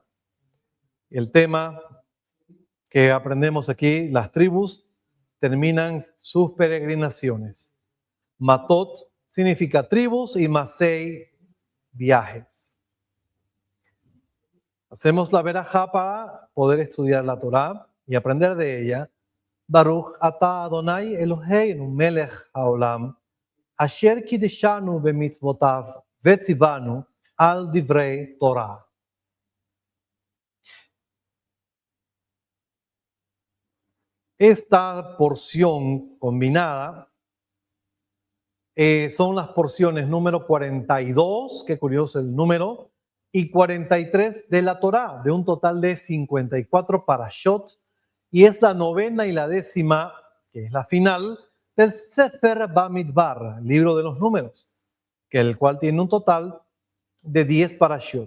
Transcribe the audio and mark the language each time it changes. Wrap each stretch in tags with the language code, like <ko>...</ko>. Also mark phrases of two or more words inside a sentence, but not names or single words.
<es>El tema que aprendemos aquí, las tribus terminan sus peregrinaciones. Matot significa tribus y Masei, viajes. Hacemos la verajá para poder estudiar la Torá y aprender de ella.</es> <he>ברוך אתה אדוני אלוהינו מלך העולם, אשר קדשנו במצוותיו וצונו על דברי תורה.</he> <es>Esta porción combinada son las porciones número 42, qué curioso el número, y 43 de la Torá, de un total de 54 parashot, y es la novena y la décima, que es la final, del Sefer Bamidbar, libro de los números, que el cual tiene un total de 10 parashot.</es>